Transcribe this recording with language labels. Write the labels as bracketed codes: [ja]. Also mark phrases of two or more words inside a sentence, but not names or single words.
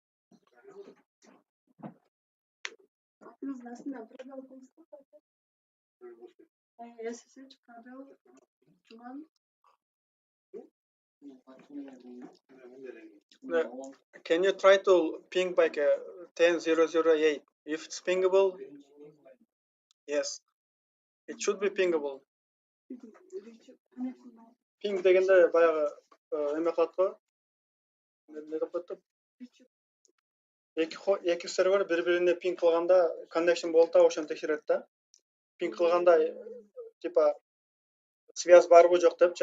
[en] Can you try to ping like a 10008? If it's pingable, yes, it should be pingable. [ky] Ping дегенде баягы эме кылат го. Не деп атты? Эки сервер бири-бирине ping кылганда connection болуп та ошону текшерет да. Ping кылганда [ru] типа связь [ky] барбы жок депчи.